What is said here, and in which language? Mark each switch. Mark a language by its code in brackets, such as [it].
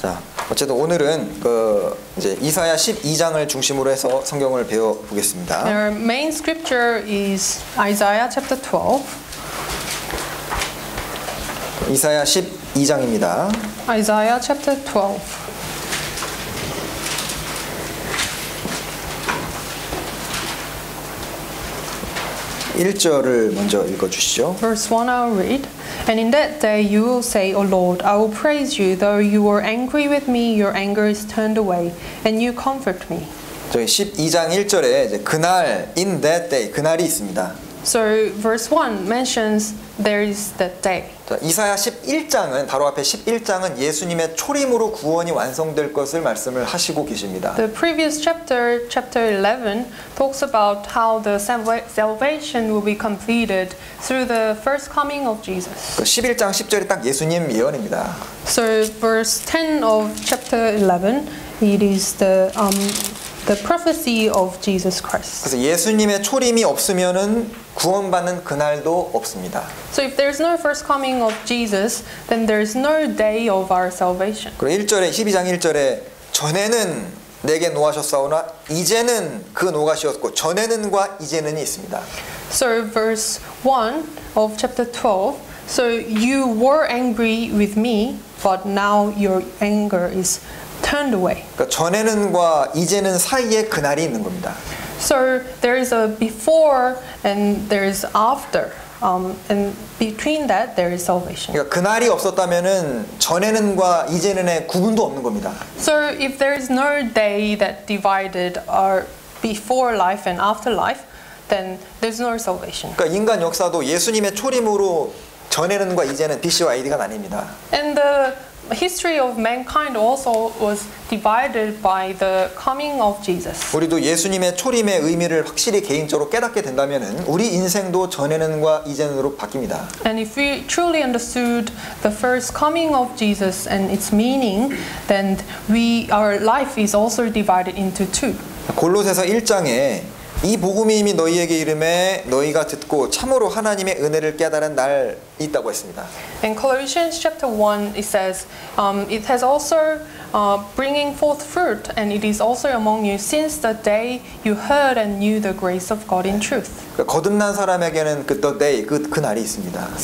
[ko] 자, 어쨌든 오늘은 이제 이사야 12장을 중심으로 해서 성경을 배워 보겠습니다. [en] Our main scripture is Isaiah chapter 12. [ko] 이사야 12장입니다. [en] Isaiah chapter 12. [ko] 1절을 먼저 읽어 주시죠. [en] Verse 1 I'll read. And in that day you will say, O Lord, I will praise you. Though you were angry with me, your anger is turned away, and you comfort me. [ko] 저희 12장 1절에 이제 그날 [en] in that day [ko] 그날이 있습니다. [en] So verse 1 mentions there is that day. [ko] 자, 이사야 11장은 바로 앞에 11장은 예수님의 초림으로 구원이 완성될 것을 말씀을 하시고 계십니다. [en] The previous chapter, chapter 11, talks about how the salvation will be completed through the first coming of Jesus. [ko] 그 11장 10절이 딱 예수님 예언입니다. [en] So verse 10 of chapter 11, it is the prophecy of Jesus Christ. [ko] 그래서 예수님의 초림이 없으면은 구원받는 그날도 없습니다. [en] So if there's no first coming of Jesus, then there's no day of our salvation. [ko] 그리고 1절에 12장 1절에 전에는 내게 노하셨사오나 이제는 그 노하시었고 전에는과 이제는이 있습니다. [en] So verse 1 of chapter 12, so you were angry with me, but now your anger is turned away. [ko] 그러니까 전에는과 이제는 사이에 그날이 있는 겁니다. [en] So there is a before and there is after, and between that there is salvation. [ko] 그러니까 그날이 없었다면은 전에는과 이제는의 구분도 없는 겁니다. [en] So if there is no day that divided our before life and after life, then there's no salvation. [ko] 그러니까 인간 역사도 예수님의 초림으로 전에는과 이제는 BC와 AD가 나뉩니다. [en] And the history of mankind also was divided by the coming of Jesus. [ko] 우리도 예수님의 초림의 의미를 확실히 개인적으로 깨닫게 된다면은 우리 인생도 전에는과 이제는으로 바뀝니다. [en] And if we truly understood the first coming of Jesus and its meaning, then our life is also divided into two. [ko] 골로새서 1장에 이 복음이 이미 너희에게 이름에 너희가 듣고 참으로 하나님의 은혜를 깨달은 날이 있다고 했습니다. [en] In Colossians chapter 1 it says, it has also bringing forth fruit, and it is also among you since the day you heard and knew the grace of God in truth. [ko] 그러니까 거듭난 사람에게는 [en] the day, [ko] 그 날이 있습니다.